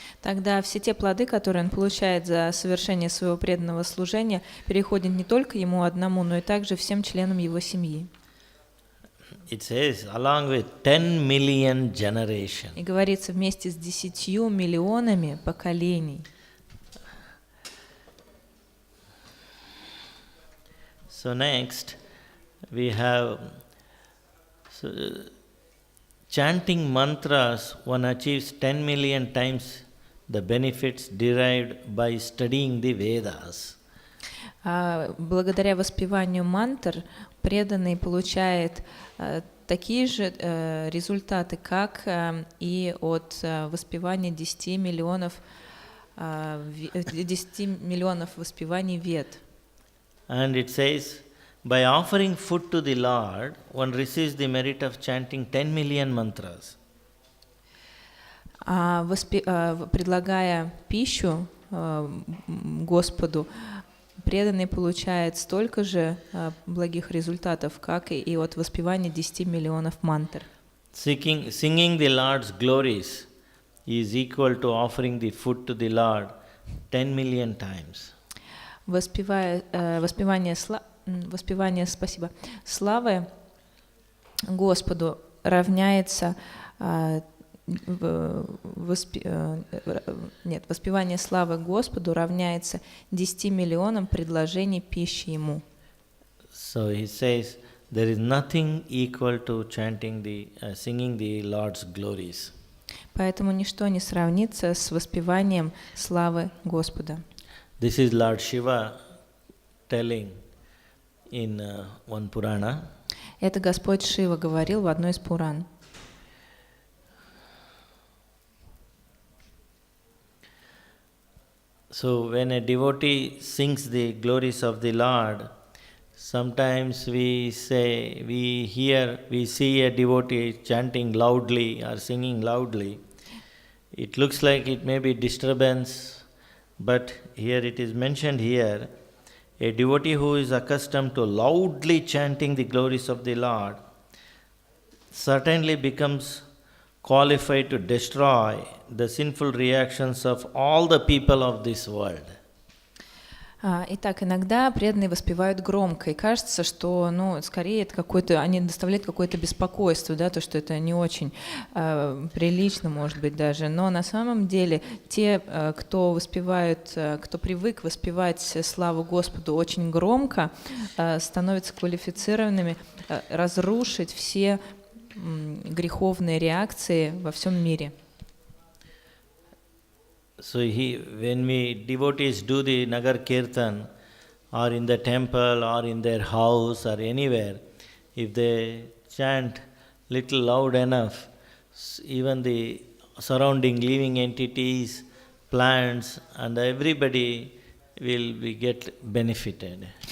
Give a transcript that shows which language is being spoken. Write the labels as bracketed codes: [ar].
[ru] тогда все те плоды, которые он получает за совершение своего преданного служения, переходят не только ему одному, но и также всем членам его семьи. [en] It says, along with 10 million generations. [ru] И говорится, вместе с 10 миллионами поколений. [en] So next, we have chanting mantras, one achieves 10 million times the benefits derived by studying the Vedas. [ru] Благодаря воспеванию мантр преданный получает такие же результаты, как и от воспевания 10 миллионов воспеваний вед. [en] And it says, by offering food to the Lord, one receives the merit of chanting 10 million mantras. [ru] Предлагая пищу Господу, преданный получает столько же благих результатов, как и от воспевания 10 миллионов мантр. [en] Singing the Lord's glories is equal to offering the food to the Lord 10 million times. [ru] Воспевание славы Господу равняется воспевание славы Господу равняется 10 миллионам предложений пищи Ему. [en] So he says, there is nothing equal to singing the Lord's glories. [ru] Поэтому ничто не сравнится с воспеванием славы Господа. [en] This is Lord Shiva telling in one Purana. [ru] Это Господь Шива говорил в одной из Пуран. [en] So when a devotee sings the glories of the Lord, sometimes we see a devotee chanting loudly or singing loudly. It looks like it may be disturbance, but here it is mentioned here, a devotee who is accustomed to loudly chanting the glories of the Lord certainly becomes qualified to destroy the sinful reactions of all the people of this world. [ru] Итак, иногда преданные воспевают громко, и кажется, что, скорее это они доставляют какое-то беспокойство, да, то, что это не очень прилично, может быть, даже. Но на самом деле те, кто привык воспевать славу Господу очень громко, становятся квалифицированными разрушить все греховные реакции во всем мире. [en] So when devotees do the Nagar Kirtan, or in the temple, or in their house, or anywhere, if they chant little loud enough, even the surrounding living entities, plants, and everybody will get benefited.